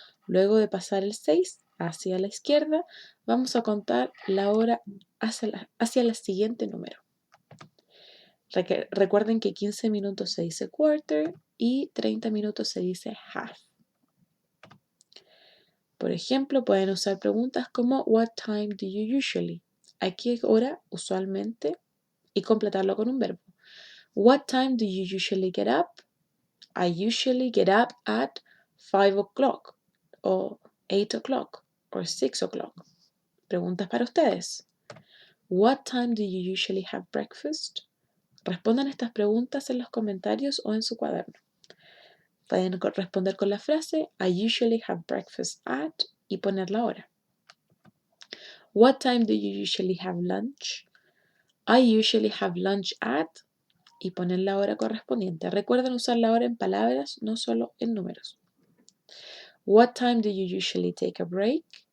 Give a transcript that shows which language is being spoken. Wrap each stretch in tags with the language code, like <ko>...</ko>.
<es>Luego de pasar el 6 hacia la izquierda, vamos a contar la hora hacia el siguiente número. Recuerden que 15 minutos se dice quarter y 30 minutos se dice half. Por ejemplo, pueden usar preguntas como</es> <en>What time do you usually?</en> <es>¿A qué hora usualmente? Y completarlo con un verbo.</es> <en>What time do you usually get up? I usually get up at 5 o'clock o 8 o'clock or 6 o'clock.</en> <es>Preguntas para ustedes.</es> <en>What time do you usually have breakfast?</en> <es>Respondan estas preguntas en los comentarios o en su cuaderno. Pueden responder con la frase</es> <en>I usually have breakfast at</en> <es>y poner la hora.</es> <en>What time do you usually have lunch? I usually have lunch at</en> <es>y poner la hora correspondiente. Recuerden usar la hora en palabras, no solo en números.</es> <en>What time do you usually take a break?</en>